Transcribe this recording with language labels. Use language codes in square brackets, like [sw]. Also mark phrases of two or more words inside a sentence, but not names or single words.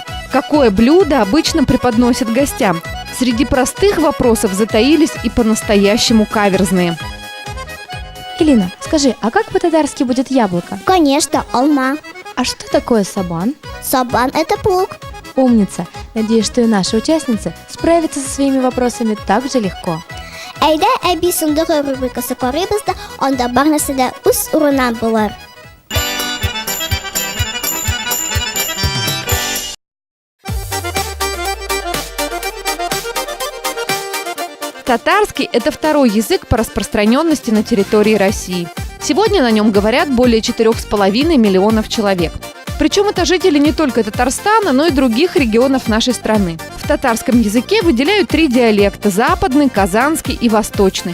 [ru] Какое блюдо обычно преподносят гостям? Среди простых вопросов затаились и по-настоящему каверзные. Илина, скажи, а как по-татарски будет яблоко? Конечно, алма. А что такое сабан? Сабан – это плуг. Умница! Надеюсь, что и наши участницы справятся со своими вопросами так же легко. [tt] Әйдә, әби сундыгы рубрикасы карыйбыз да, анда бар нәрсә дә үз урыннан булыр. [ru] Татарский – это второй язык по распространенности на территории России. Сегодня на нем говорят более 4,5 миллионов человек. Причем это жители не только Татарстана, но и других регионов нашей страны. В татарском языке выделяют 3 диалекта – западный, казанский и восточный.